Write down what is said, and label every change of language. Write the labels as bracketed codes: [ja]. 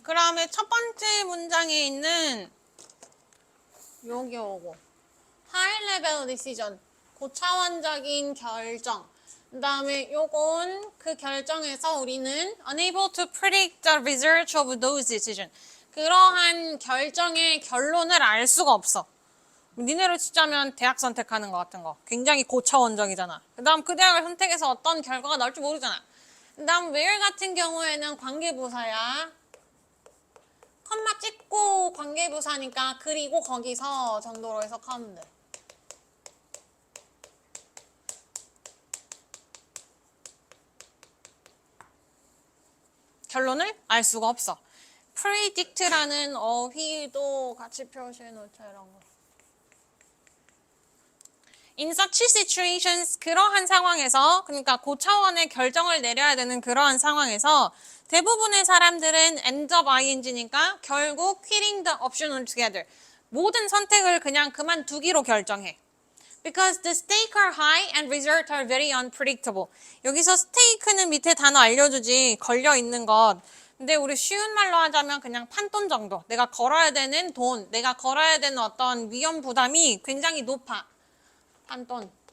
[ko] 다음에 첫 번째 문장에 있는 여기 오고 [en] high level decision, [ko] 고차원적인 결정. 그 다음에 요건 그 결정에서 우리는 [en] unable to predict the result of those decisions. [ko] 그러한 결정의 결론을 알 수가 없어. 니네로 치자면 대학 선택하는 거 같은 거. 굉장히 고차원적이잖아. 그 다음 그 대학을 선택해서 어떤 결과가 나올지 모르잖아. 그 다음 where 같은 경우에는 관계부사야. 컴마 찍고 관계부사니까 그리고 거기서 정도로 해석하면 돼. 결론을 알 수가 없어. predict라는 어휘도 같이 표시해 놓자 이런 거. [en] In such situations, [ko] 그러한 상황에서, 그러니까 고차원의 결정을 내려야 되는 그러한 상황에서 대부분의 사람들은 [en] end up ing [ko] 니까 결국 [en] quitting the option altogether. [ko] 모든 선택을 그냥 그만두기로 결정해. [en] Because the stakes are high and results are very unpredictable. [ko] 여기서 stake는 밑에 단어 알려주지, 걸려있는 것. 근데 우리 쉬운 말로 하자면 그냥 판돈 정도. 내가 걸어야 되는 돈, 내가 걸어야 되는 어떤 위험 부담이 굉장히 높아. 판돈.